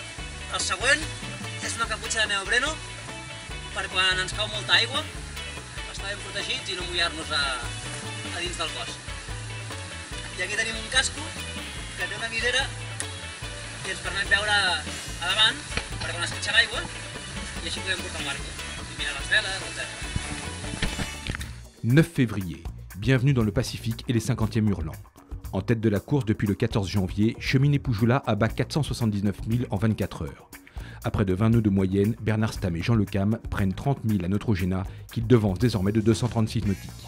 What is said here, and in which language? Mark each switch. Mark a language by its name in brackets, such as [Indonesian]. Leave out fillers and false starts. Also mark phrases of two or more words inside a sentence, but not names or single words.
[Catalan] El següent és una caputxa de neopreno per quan ens cau molta aigua, estar ben protegits i no mullar-nos a dins del cos. I aquí tenim un casco que té una visera que ens permet veure a davant per quan esquitxa l'aigua i així podem portar el barco i mirar les veles, etc. [French] 9 février, bienvenue dans le Pacifique et les 50e hurlants. En tête de la course depuis le 14 janvier, Cheminée Poujoula abat 479 000 en 24 heures. À près de 20 nœuds de moyenne, Bernard Stamm et Jean Le Cam prennent 30 000 à Neutrogena, qu'ils devancent désormais de 236 nautiques.